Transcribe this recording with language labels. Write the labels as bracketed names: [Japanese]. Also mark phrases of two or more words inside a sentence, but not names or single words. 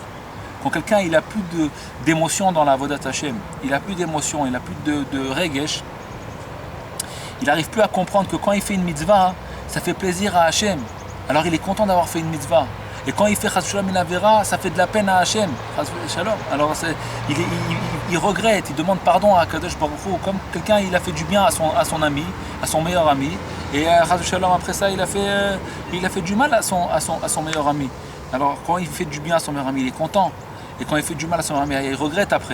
[French] Quand quelqu'un il a plus d'émotion dans la [Hebrew] עבודת השם, [French] il a plus d'émotion, il a plus de regesh, il n'arrive plus à comprendre que quand il fait une mitzvah, ça fait plaisir à Hashem. Alors il est content d'avoir fait une mitzvah. Et quand il fait [Hebrew] חס ושלום [French] une avera, ça fait de la peine à Hashem. [Hebrew] חס ושלום. [French] Alors il regrette, il demande pardon à [Hebrew] קדוש ברוך הוא, [French] comme quelqu'un il a fait du bien à son ami, à son meilleur ami. Et [Hebrew] חס ושלום [French] après ça, il a fait du mal à son meilleur ami. Alors quand il fait du bien à son meilleur ami, il est content. Et quand il fait du mal à son meilleur ami, il regrette après.